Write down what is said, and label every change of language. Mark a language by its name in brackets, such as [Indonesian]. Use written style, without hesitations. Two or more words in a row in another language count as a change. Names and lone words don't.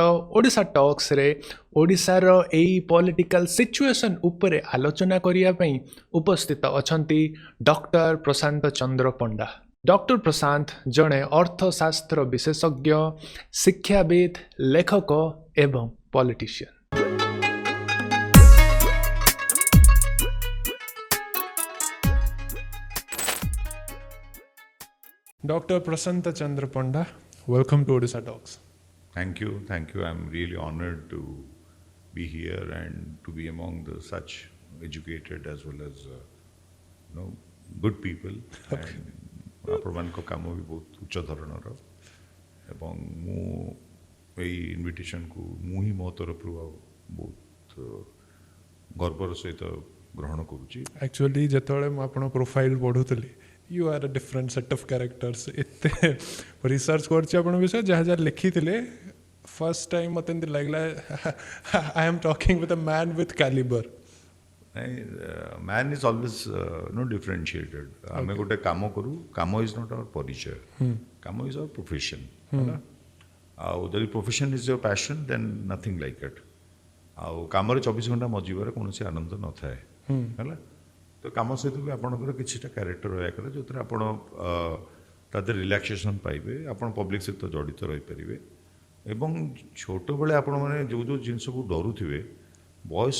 [Odia] ଓଡ଼ିଶା ଟକ୍ସରେ ଓଡ଼ିଶାର ଏଇ [English] political situation [Odia] ଉପରେ ଆଲୋଚନା କରିବା ପାଇଁ ଉପସ୍ଥିତ ଅଛନ୍ତି ଡକ୍ଟର ପ୍ରଶାନ୍ତ ଚନ୍ଦ୍ର ପଣ୍ଡା ଡକ୍ଟର ପ୍ରଶାନ୍ତ ଜଣେ ଅର୍ଥଶାସ୍ତ୍ର ବିଶେଷଜ୍ଞ ଶିକ୍ଷାବିତ୍ ଲେଖକ ଏବଂ ପଲିଟିସିଆନ୍ Dr. [English] Prashanta Chandra Panda, welcome to Odisha Talks. Thank you. I'm really honored to be here and to be among such educated as well as good people. [Odia] ଆପଣମାନଙ୍କ କାମ ବି ବହୁତ ଉଚ୍ଚ ଧରଣର ଏବଂ ମୁଁ ଏଇ ଇନଭିଟେସନକୁ ମୁଁ ହିଁ ମୋ ତରଫରୁ ବହୁତ ଗର୍ବର ସହିତ ଗ୍ରହଣ କରୁଛି Actually, ଯେତେବେଳେ ମୁଁ ଆପଣଙ୍କ ପ୍ରୋଫାଇଲ ପଢ଼ୁଥିଲି [English] you are a different set of characters [Odia] ଏତେ ରିସର୍ଚ୍ଚ କରିଛି ଆପଣଙ୍କ ବିଷୟରେ ଯାହା ଯାହା ଲେଖିଥିଲେ [English] first time [Odia] ମୋତେ ଏମିତି ଲାଗିଲା [English] I am talking with a man with caliber. Man is always differentiated. [Odia] ଆମେ ଗୋଟେ କାମ କରୁ କାମ [English] is not our [Odia] ପରିଚୟ କାମ [English] is our profession [Odia] ହେଲା ଆଉ ଯଦି [English] profession is your passion then nothing like it [Odia] ଆଉ କାମରେ 24 ଘଣ୍ଟା ମଜିବାର କୌଣସି ଆନନ୍ଦ ନଥାଏ ହେଲା ତ କାମ ସହିତ ବି ଆପଣଙ୍କର କିଛିଟା କ୍ୟାରେକ୍ଟର ରହିବା କଥା ଯେଉଁଥିରେ ଆପଣ ତା ଦେହରେ ରିଲାକ୍ସେସନ୍ ପାଇବେ ଆପଣ ପବ୍ଲିକ୍ ସହିତ ଜଡ଼ିତ ରହିପାରିବେ ଏବଂ ଛୋଟବେଳେ ଆପଣମାନେ ଯେଉଁ ଯେଉଁ ଜିନିଷକୁ ଡରୁଥିବେ ବୟସ